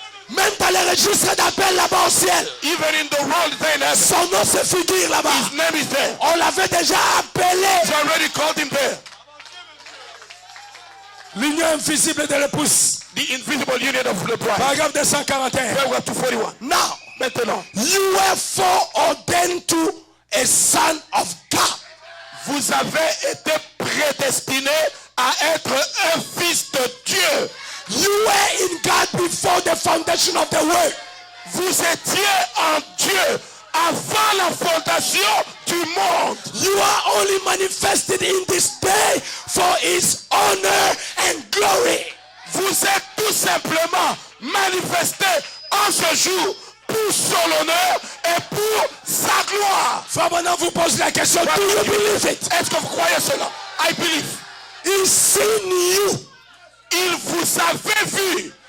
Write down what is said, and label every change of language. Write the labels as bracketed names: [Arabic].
[French] Même dans les registres d'appel là-bas au ciel, [English] Even in the world, they in heaven. [French] son nom se figure là-bas. [English] His name is there. [French] On l'avait déjà appelé [English] They already called him there. [French] l'union invisible de l'épouse. [English] The invisible union of the bride. [French] Paragraphe 241. [English] Paragraph 241. Now, [French] Maintenant, [English] you were foreordained to a son of God. [French] vous avez été prédestinés à être un fils de Dieu. [English] You were in God before the foundation of the world. [French] Vous étiez en Dieu avant la fondation du monde. [English] You are only manifested in this day for his honor and glory. [French] Vous êtes tout simplement manifestés en ce jour pour son honneur et pour sa gloire. Frère Branham vous pose la question, [English] do you believe it? [French] Est-ce que vous croyez cela? [English] I believe. He's seen you. [French] Il vous vous avait vu.